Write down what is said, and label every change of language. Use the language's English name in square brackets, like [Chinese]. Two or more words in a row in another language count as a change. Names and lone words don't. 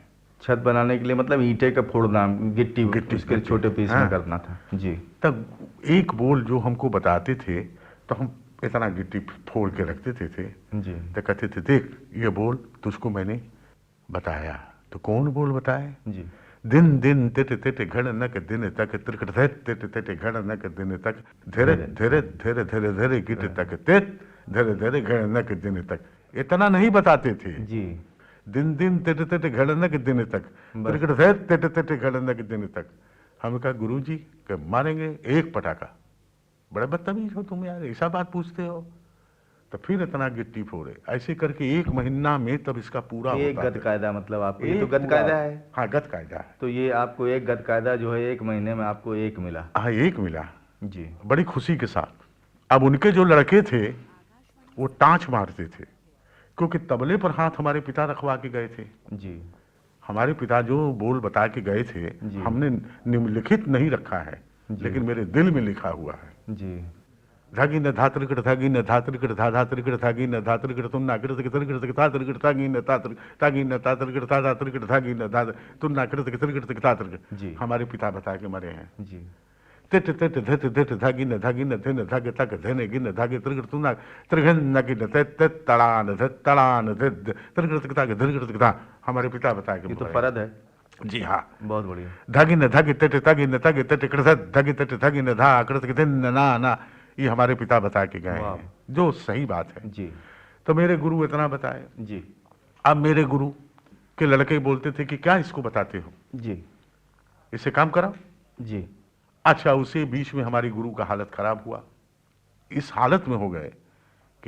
[Hindi] छत बनाने के लिए मतलब ईंटे का फोड़ना, गिट्टी उसके गिट्टी। छोटे पीस हाँ। में करना था। जी, तब एक बोल जो हमको बताते थे तो हम इतना गिट्टी फोड़ के रख देते थे। जी तो कहते थे देख ये बोल तुझको मैंने बताया। तो कौन बोल बताए? जी, दिन दिन तिट तिट घड़नक दिन तक त्रिकट तिट तिट घड़नक दिन तक धीरे धीरे धीरे धीरे धीरे गिट तक तिट धीरे धीरे घड़नक दिन तक। इतना नहीं बताते थे। जी, दिन दिन तिट तिट घड़नक दिन तक त्रिकट तिट तिट घड़नक दिन तक। हम कहा गुरु जी मारेंगे एक पटाखा। बड़े बदतमीज हो तुम यार, ऐसा बात पूछते हो। तो फिर इतना गिट्टी फोड़े, ऐसे करके 1 महीना में तब इसका पूरा एक होता गद था। कायदा, मतलब आपको ये तो एक गद पूरा- कायदा है। हाँ गद कायदा है। तो ये आपको एक गद कायदा जो है 1 महीने में आपको 1 मिला? हाँ 1 मिला, जी बड़ी खुशी के साथ। अब उनके जो लड़के थे वो टाँच मारते थे, क्योंकि तबले पर हाथ हमारे पिता रखवा के गए थे। जी हमारे पिता जो बोल बता के गए थे जी। हमने निम्नलिखित नहीं रखा है, जी। लेकिन मेरे दिल में लिखा हुआ है। जी, धागी न धात्रिकट धागी न धात्रिकट धा धात्रिकट धागी न धात्रिकट तुन्ना कृत त्रिकट धात्रिकट धागी न धागी न धात्रिकट धा धात्रिकट धागी न धा तुन्ना कृत त्रिकट जी। हमारे पिता बता के मरे हैं। जी तिट तिट धित धिट धगिन धगिन धिन धग तक धिन गिन धगे त्रिगृतुना त्रिघन नगिन तित तड़ान धित तड़ान धित त्रिगृतकता के धिगृतकता। हमारे पिता बताए कि ये तो फरद है। जी हाँ। बहुत बढ़िया। धगिन धग तिट तगिन तग तिट कृत धग तिट धगिन धा कृत धिन ना ना, ये हमारे पिता बता के गए हैं, जो सही बात है जी। तो मेरे गुरु इतना बताए जी। अब मेरे गुरु के लड़के बोलते थे कि क्या इसको बताते हो जी। इसे काम कराओ जी। अच्छा, उसे बीच में हमारी गुरु का हालत खराब हुआ, इस हालत में हो गए कि